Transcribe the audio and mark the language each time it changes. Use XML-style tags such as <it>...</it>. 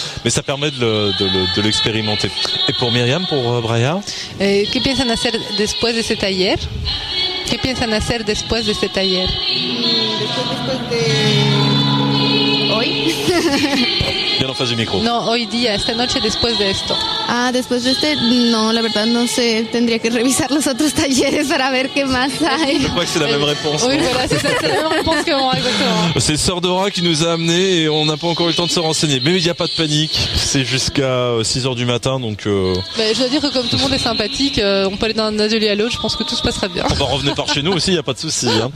<fr>Mais ça permet de l'expérimenter. Et pour Myriam, pour Braya,</fr> <es>¿Qué piensan hacer después de ese taller? ¿Qué piensan hacer después de ese taller? Después de hoy.</es> <fr>bien en face du micro.</fr> <es>No, hoy día, esta noche, después de esto. Después de este, no, la verdad no sé. Tendría que revisar los otros talleres para ver qué más hay.</es> <fr>Je crois que c'est la même réponse. Oui, voilà, c'est la même réponse que moi, exactement. C'est Sœur Dora qui nous a amenés et on n'a pas encore eu le temps de se renseigner. Mais il n'y a pas de panique. C'est jusqu'à 6h du matin, donc... je dois dire que comme tout le monde est sympathique, on peut aller d'un atelier à l'autre, je pense que tout se passera bien. On va revenir par chez nous aussi, il n'y a pas de souci.</fr>